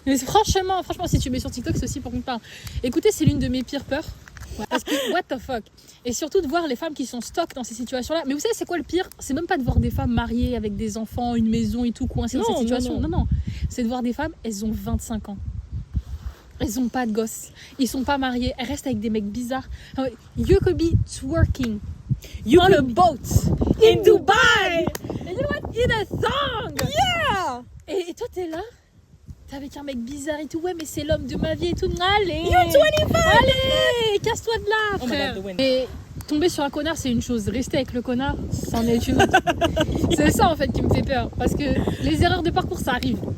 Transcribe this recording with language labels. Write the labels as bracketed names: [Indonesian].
[French] Mais franchement, si tu mets sur TikTok, c'est aussi pour qu'on te parle. Écoutez, c'est l'une de mes pires peurs. Ouais. Parce que, [English] what the fuck. [French] Et surtout de voir les femmes qui sont stock dans ces situations-là. Mais vous savez, c'est quoi le pire? C'est même pas de voir des femmes mariées avec des enfants, une maison et tout, coincées dans cette situation. Non. C'est de voir des femmes, elles ont 25 ans. Elles ont pas de gosses. Ils sont pas mariés. Elles restent avec des mecs bizarres. [English] You could be twerking on a boat in Dubai. And you know what? In a song. Yeah. [French] Et toi, t'es là? T'es avec un mec bizarre et tout. Ouais, mais c'est l'homme de ma vie et tout. Allez! [English] You're 25. [French] Allez! Casse-toi de là, [English] Oh my [French] frère! [English] God, the wind. [French] Et tomber sur un connard, c'est une chose. Rester avec le connard, c'en est une autre. C'est ça, en fait, qui me fait peur. Parce que les erreurs de parcours, ça arrive.